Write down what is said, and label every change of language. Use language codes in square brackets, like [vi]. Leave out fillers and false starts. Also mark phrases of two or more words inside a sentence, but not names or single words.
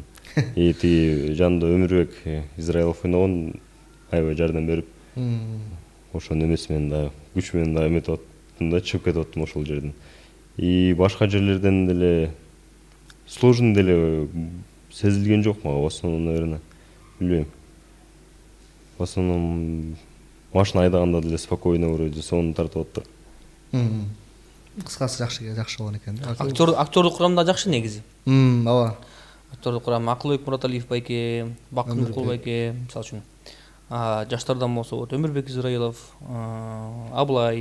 [ky] И тиги жанында Өмүрбек Израилов ойногон аябай жардам берип, ошонун эмеси менен дагы күч менен дагы эметип аттым да, чыгып кетип аттым ошол жерден. И башка жерлерден деле сложный деле сезилген жок мага, [ru] в основном, наверное, билбейм. В основном [ky] машина айдаганда деле спокойно вроде сонун тартып атты. Кыскасы жакшы болгон экен. Актерлук курам да жакшы негизи. Ооба. Актерлук курам Акылбек Мураталиев байке, Бакын Мукул байке, мисалы үчүн. Жаштардан болсо вот Өмүрбек Израилов, Аблай,